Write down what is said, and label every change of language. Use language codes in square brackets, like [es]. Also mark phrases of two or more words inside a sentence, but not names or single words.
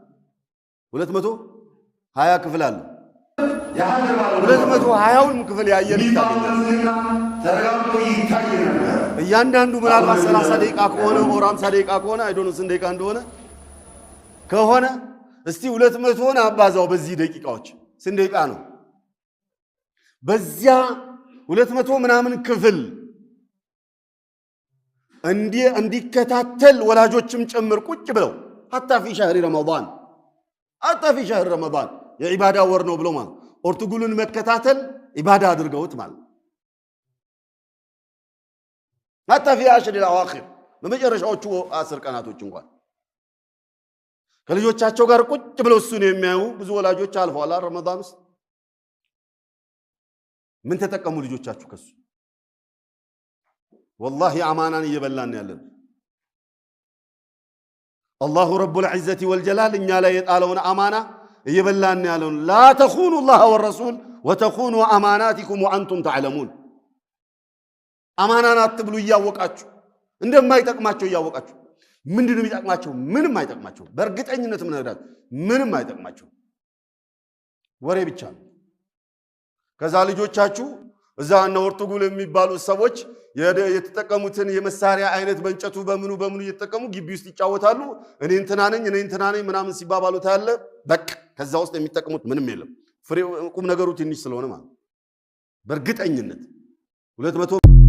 [am] 220 ክፍል አለው 220ውን ክፍል ያየን እያንዳንዱ ምናልባት 30 ደቂቃ ከሆነ ወር 50 ደቂቃ ከሆነ አይዶን ስንት ደቂቃ እንደሆነ ከሆነ እስቲ 200ን አባዛው በዚህ ደቂቃዎች ስንት ደቂቃ ነው በዚያ 200 ምናምን ክፍል እንዲከታተል ወላጆችም ጭምር ቁጭ ብለው [ar] حتى في شهر رمضان [am] የኢባዳ ወር ነው ብሎ ማለት ፖርቱጋልን መከታተል ኢባዳ አድርገውት ማለት [ar] حتى في عشر الاواخر [am] በመጨረሻዎቹ 10 ቀናቶች እንኳን ከልጆቻቸው ጋር ቁጭ ብለው እሱን የሚያዩ ብዙ ወላጆች አልፈዋል ረመዳን ውስጥ ምን ተጠቀሙ ልጆቻችሁ ከሱ والله አማናን እየበላን ያለን [ar] الله رب العزة والجلال [am] እኛ ላይ የጣለውን አማና እየበላን ያለን [ar] لا تخونوا الله والرسول وتخونوا اماناتكم وانتم تعلمون [am] አማናን አትብሉ እያወቃችሁ እንደማይጠቅማቸው እያወቃችሁ ምንድነው የሚጠቅማቸው ምንም አይጠቅማቸው በእርግጠኝነት ምን ነግራችሁ ምንም አይጠቅማቸው ወሬ ብቻ ነው ከዛ ልጆቻችሁ እዛ እና ፖርቱጋል የሚባሉ ሰዎች የተጠቀሙትን የመሳሪያ አይነት በእንጨቱ በምኑ እየተጠቀሙ ግቢ ውስጥ ይጫወታሉ እኔ እንትና ነኝ ምናምን ሲባባሉ ታያለ በቃ ከዛ ውስጥ የሚጠቀሙት ምንም የለም ፍሬ ቁም ነገሩ ትንሽ ስለሆነ ማለት በእርግጠኝነት 200